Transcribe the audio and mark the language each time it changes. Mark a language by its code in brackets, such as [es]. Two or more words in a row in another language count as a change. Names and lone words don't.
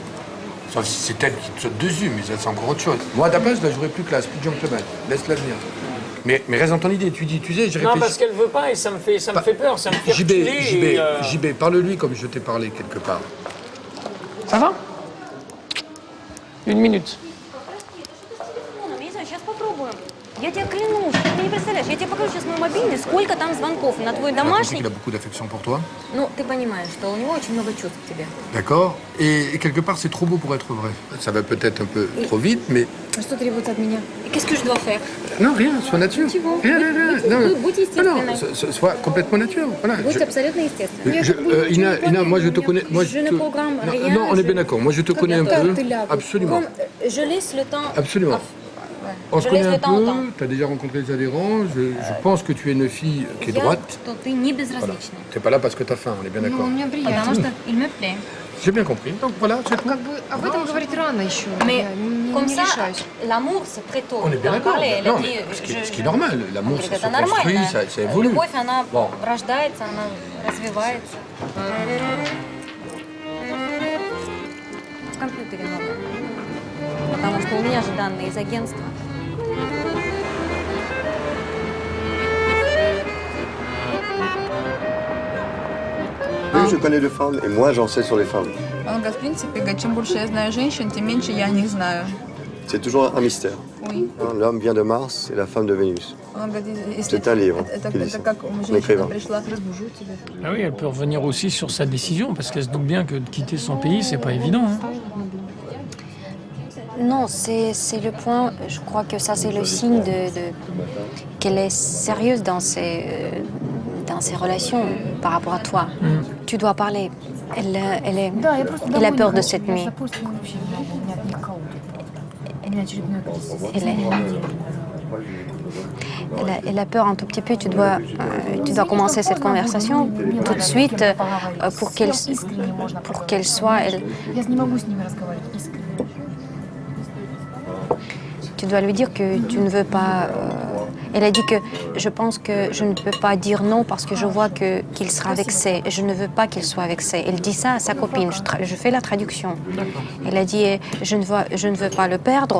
[fr] Sauf si c'est elle qui te saute dessus, mais ça, c'est encore autre chose. Moi, à ta place, je la jouerais plus classe, plus gentleman. Laisse-la venir. Mais reste dans ton idée, tu dis, tu sais, j'ai réfléchi. Non, parce qu'elle veut pas et ça me fait peur, ça me fait reculer. JB, parle-lui comme je t'ai parlé quelque part. Ça va? 1 minute. [ru] Сейчас попробуем. Я тебе клянусь, ты не представляешь, я тебе покажу сейчас мой мобильный, сколько там звонков на твой домашний. [fr] Il a beaucoup d'affection pour toi. [ru] Ну, ты понимаешь, что у него очень много чувств к тебе. [fr] D'accord. Et quelque part, c'est trop beau pour être vrai. Ça va peut-être un peu trop vite, mais... [ru] Что требуется от меня? [fr] Et qu'est-ce que je dois faire? Non, rien, sois nature. Rien. Non, [ru] Будь естественной. [fr] non, sois complètement nature. Voilà. [ru] Будь абсолютно естественной. [fr] Ina, moi je te connais... Moi, Je ne programme rien. Non, on est bien d'accord. Moi je te connais un peu. Absolument. Je laisse le temps... Absolument. On se Je connaît laisse un le temps au temps. peu, tu as déjà rencontré les adhérents, je pense que tu es une fille qui est droite. [ru] Что ты не безразлична. [fr] Tu n'es pas là parce que tu as faim, on est bien d'accord. [ru] Потому что [fr] il me plaît. J'ai bien compris. Donc voilà, c'est tout. [ru] Об этом говорить рано еще. [fr] Mais comme ça, l'amour, c'est très tôt. On est bien d'en d'accord. parler. Elle a Non, dit, mais ce qui est normal, l'amour, ça se [ru] это нормально. [fr] construit, ça évolue. [ru] Любовь, она [fr] Bon. [ru] рождается, она развивается. В компьютере много. Потому что у меня же данные из агентства. [fr] Oui, je connais 2 femmes, et moi, j'en sais sur les femmes. [ru] Он говорит, в принципе, чем больше я знаю женщин, тем меньше я о них знаю. [fr] C'est toujours un mystère. Oui. L'homme vient de Mars et la femme de Vénus. [ru] Он говорит, если [fr] C'est un livre. [ru] это [fr] qui dit ça. [ru] как [fr] Un [ru] женщина [fr] écrivain. [ru] пришла, разбужу тебя. [fr] Ah oui, elle peut revenir aussi sur sa décision, parce qu'elle se doute bien que de quitter son pays, c'est pas évident. Hein. Non, c'est le point, je crois que ça c'est le signe qu'elle est sérieuse dans ses relations par rapport à toi. Tu dois parler. Elle a peur de cette nuit. Elle a peur un tout petit peu. Tu dois commencer cette conversation tout de suite pour qu'elle soit... [ru] Я не могу с ними разговаривать искренне. [fr] Tu dois lui dire que tu ne veux pas... Elle a dit que je pense que je ne peux pas dire non parce que je vois qu'il sera vexé. Et je ne veux pas qu'il soit vexé. Elle dit ça à sa copine. Je fais la traduction. Elle a dit je ne veux pas le perdre.